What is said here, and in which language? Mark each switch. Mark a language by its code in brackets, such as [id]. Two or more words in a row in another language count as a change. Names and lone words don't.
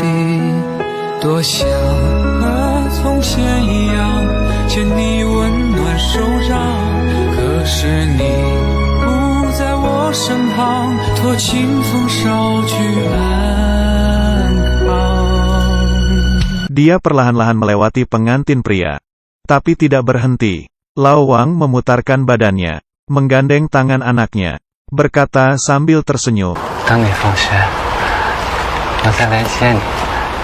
[zh] 多想和从前一样牵你温暖手掌，可是你不在我身旁，托清风捎去安康。 [id] Dia perlahan-lahan melewati pengantin pria. Tapi tidak berhenti. Lao Wang memutarkan badannya, menggandeng tangan anaknya, berkata sambil tersenyum.